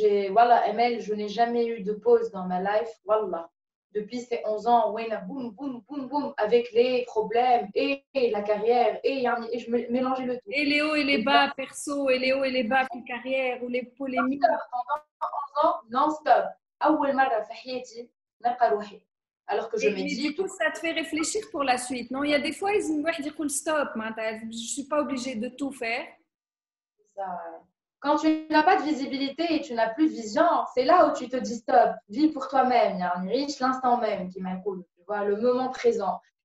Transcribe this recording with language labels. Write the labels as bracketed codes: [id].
[fr] Voilà, Emel, je n'ai jamais eu de pause dans ma life. Wallah. Depuis ces 11 ans, boum, boum, boum, boum, avec les problèmes et la carrière et je mélangeais le tout. Et les hauts et les bas perso, et les hauts et les bas في carrière ou les polémiques. Pendant 11 ans, non-stop. [ar] أول مرة في حياتي نلقى روحي. [fr] Alors que je me dis. Du coup, ça te fait réfléchir pour la suite, non? Il y a des fois, ils disent cool stop, je ne suis pas obligée de tout faire. Ça. Quand tu n'as pas de visibilité et tu n'as plus de vision, c'est là où tu te dis stop, vis pour toi-même. Il y a un riche l'instant même qui m'incoule, tu vois, le moment présent.